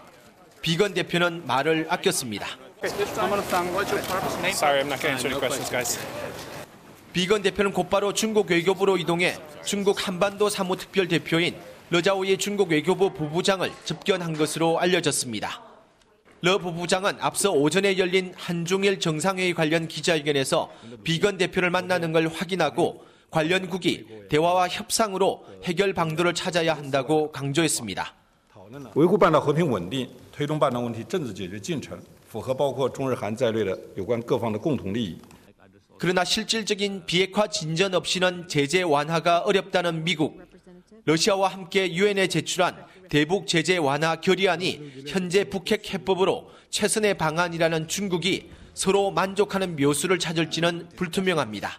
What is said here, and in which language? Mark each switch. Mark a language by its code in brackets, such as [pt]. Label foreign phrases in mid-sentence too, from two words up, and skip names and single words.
[ko] 비건 대표는 말을 아꼈습니다. 비건 대표는 곧바로 중국 외교부로 이동해 중국 한반도 사무특별대표인 러자오이 중국 외교부 부부장을 접견한 것으로 알려졌습니다. 러 부부장은 앞서 오전에 열린 한중일 정상회의 관련 기자회견에서 비건 대표를 만나는 걸 확인하고 관련국이 대화와 협상으로 해결 방도를 찾아야 한다고 강조했습니다. [zh] 维护半岛和平稳定，推动半岛问题政治解决进程，符合包括中日韩在内的有关各方的共同利益。 [ko] 그러나 실질적인 비핵화 진전 없이는 제재 완화가 어렵다는 미국. 러시아와 함께 유엔에 제출한 대북 제재 완화 결의안이 현재 북핵 해법으로 최선의 방안이라는 중국이 서로 만족하는 묘수를 찾을지는 불투명합니다.